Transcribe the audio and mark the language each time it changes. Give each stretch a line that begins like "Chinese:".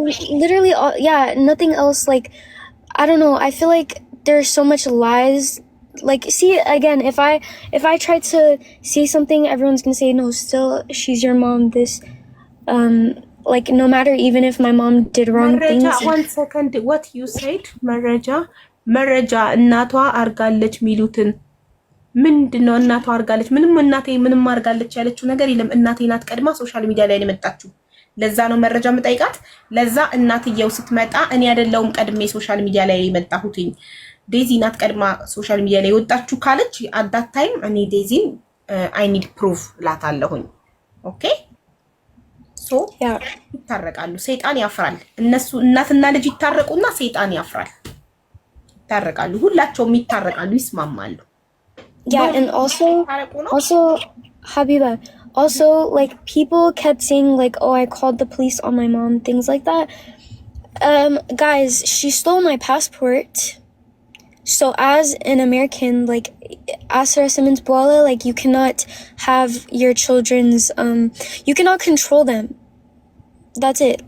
English: Literally, yeah, nothing else. Like, I don't know. I feel like there's so much lies. Like, see, again, if I try to say something, everyone's gonna say, no, still, she's your mom. This, like, no matter, even if my mom did wrong things. 1 second. What you said?
Amharic: መረጃ እናቷ አርጋለች ሚሉትን ምንድነው? እናቷ አርጋለች ምንም እናቴ ምንም አርጋለች ያለችው ነገር የለም። እናቴ ናት ቀድማ ሶሻል ሚዲያ ላይ የመጣችው። ለዛ ነው መረጃ የምጠይቃት። ለዛ እናትየው ስትመጣ እኔ አይደለሁም ቀድሜ ሶሻል ሚዲያ ላይ የመጣሁትኝ ዴዚ ናት ቀድማ ሶሻል ሚዲያ ላይ ወጣችሁ ካለች
English: at that time
Amharic: እኔ ዴዚን
English: I need proof
Amharic: ላታለሁኝ። ኦኬ ሶ ይታረቃሉ። ሰይጣን ያፍራል። እነሱ እናትና ልጅ ይታረቁና ሰይጣን ያፍራል። ይታረቃሉ። ሁላቸውም ይታረቃሉ፣ ይስማማሉ።
English: Yeah, and also, Habiba, also, like, people kept saying, like, oh, I called the police on my mom, things like that. Guys, she stole my passport. So as an American, like, Asra Simmons Boala, like, you cannot have your children's, you cannot control them. That's it.